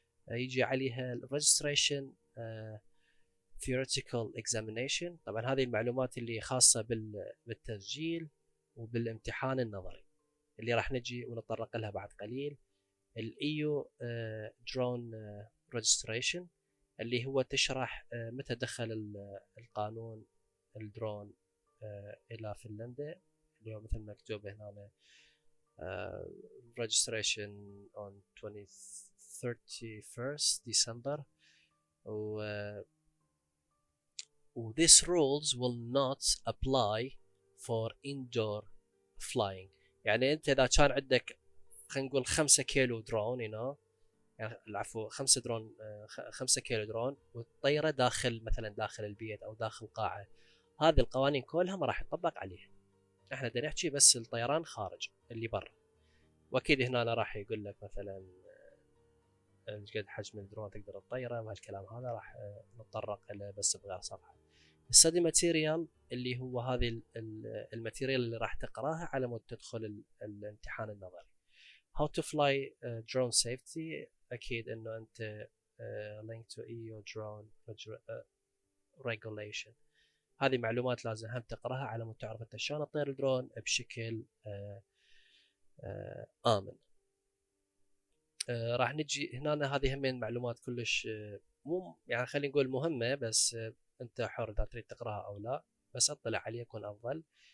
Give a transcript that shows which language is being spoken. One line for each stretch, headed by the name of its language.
English: يجي عليها registration theoretical examination.
Arabic: طبعا هذه المعلومات اللي خاصة بالتسجيل وبالامتحان النظري اللي راح نجي ونتطرق لها بعد قليل. الايو درون registration اللي هو تشرح متى دخل القانون الدرون الى فنلندا، اللي هو مثل ما مكتوب هنا
English: registration on 31st December. و these rules will not apply for indoor flying.
Arabic: يعني انت اذا كان عندك خلينا نقول 5 كيلو درون هنا، يعني العفو 5 درون 5 كيلو درون وتطيره داخل البيت او داخل قاعه، هذه القوانين كلها ما راح يطبق عليها. احنا بدنا نحكي بس الطيران خارج اللي برا. واكيد هنا أنا راح يقول لك مثلا قد حجم الدرون تقدر تطيره، وهالكلام هذا راح نتطرق له بس بغير صفحه. الستدي ماتيريال اللي هو هذه الماتيريال اللي راح تقراها على مود تدخل الامتحان النظري.
English: How to fly drone safety،
Arabic: اكيد انه انت
English: link to EU drone regulation.
Arabic: هذه معلومات لازم هم تقراها على مود تعرف انت شلون تطير الدرون بشكل امن. راح نجي هنا، هذه همين معلومات كلش مو يعني خلينا نقول مهمة، بس انت حر اذا تريد تقراها او لا، بس اطلع عليه يكون افضل.